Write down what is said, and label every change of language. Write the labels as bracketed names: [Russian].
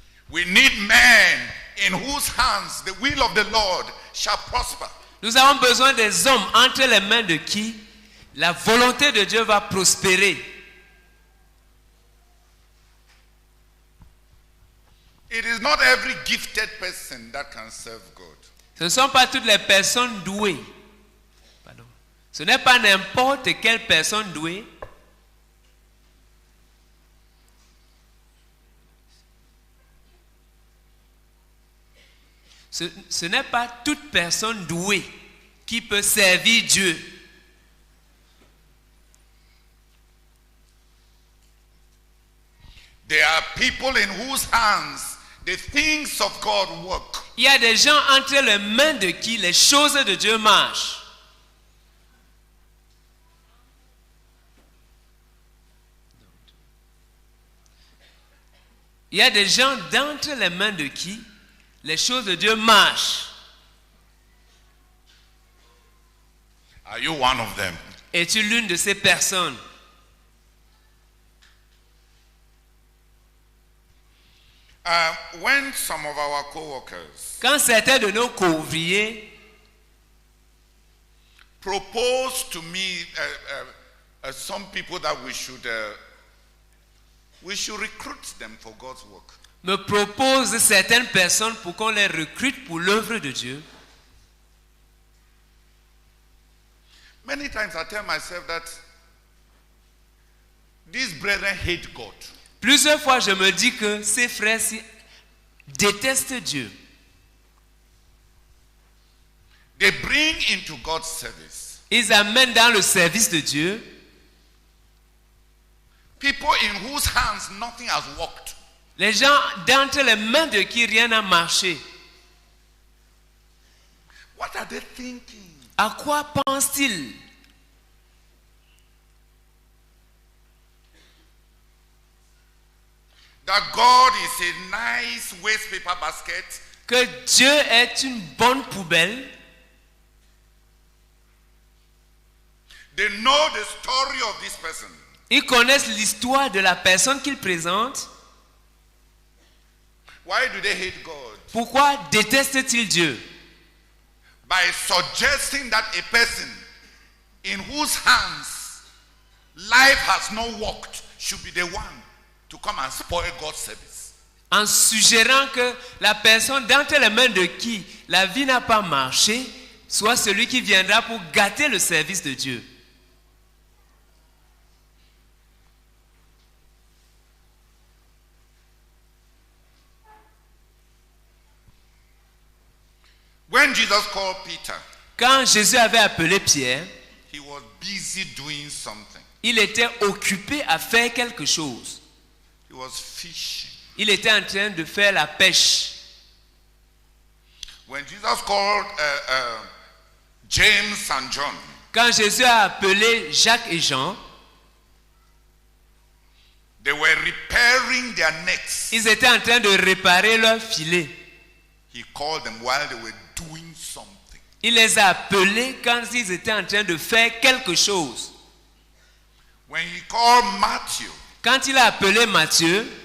[English] We need men in whose hands the will of the Lord shall prosper. [French] Nous avons besoin des hommes entre les mains de qui la volonté de Dieu va prospérer. [English] It is not every gifted person that can serve God. [French] Ce ne sont pas toutes les personnes douées. Pardon. Ce n'est pas n'importe quelle personne douée. Ce n'est pas toute personne douée qui peut servir Dieu. [English] There are people in whose hands the things of God work. [French] Il y a des gens entre les mains de qui les choses de Dieu marchent. Il y a des gens d'entre les mains de qui les choses de Dieu marchent. [English] Are you one of them? [French] Es-tu l'une de ces personnes? [English] When some of our co-workers [French] Quand certains de nos co-ouvriers [English] propose to me some people that we should recruit them for God's work. [French] Me proposent certaines personnes pour qu'on les recrute pour l'œuvre de Dieu. [English] Many times I tell myself that these brethren hate God. [French] Plusieurs fois, je me dis que ces frères-ci détestent Dieu. [English] They bring into God's service [French] Ils amènent dans le service de Dieu [English] people in whose hands nothing has worked. [French] les gens d'entre les mains de qui rien n'a marché. [English] What are they thinking? [French] À quoi pensent-ils? [English] That God is a nice waste paper basket. [French] Que Dieu est une bonne poubelle. [English] They know the story of this person. [French] Ils connaissent l'histoire de la personne qu'ils présentent. [English] Why do they hate God? [French] Pourquoi détestent-ils Dieu? [English] By suggesting that a person in whose hands life has not worked should be the one to come and spoil God's service. [French] en suggérant que la personne d'entre les mains de qui la vie n'a pas marché soit celui qui viendra pour gâter le service de Dieu. [English] When Jesus called Peter, [French] Quand Jésus avait appelé Pierre, [English] he was busy doing something. [French] il était occupé à faire quelque chose. [English] He was fishing. [French] Il était en train de faire la pêche. [English] When Jesus called James and John, [French] Quand Jésus a appelé Jacques et Jean, [English] they were repairing their nets. [French] ils étaient en train de réparer leur filet. [English] He called them while they were doing something. [French] Il les a appelés quand ils étaient en train de faire quelque chose. [English] When he called Matthew, [French] Quand il a appelé Matthieu,